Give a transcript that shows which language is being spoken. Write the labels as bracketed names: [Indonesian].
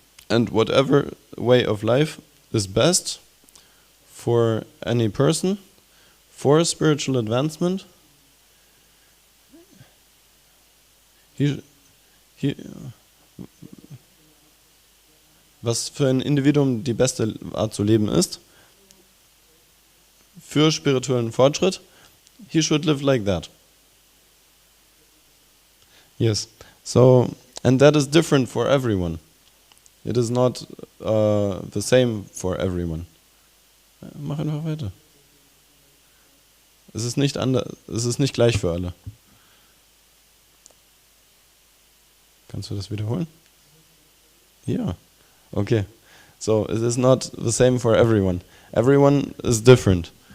[English] And whatever way of life is best for any person, for spiritual advancement, [German] was für ein Individuum die beste Art zu leben ist, für spirituellen Fortschritt, [English] he should live like that. Yes, so, and that is different for everyone. It is not the same for everyone. [German] Mach einfach weiter. Es ist nicht anders, es ist nicht gleich für alle. Kannst du das wiederholen? Ja. Okay. [English] So, it is not the same for everyone. Everyone is different.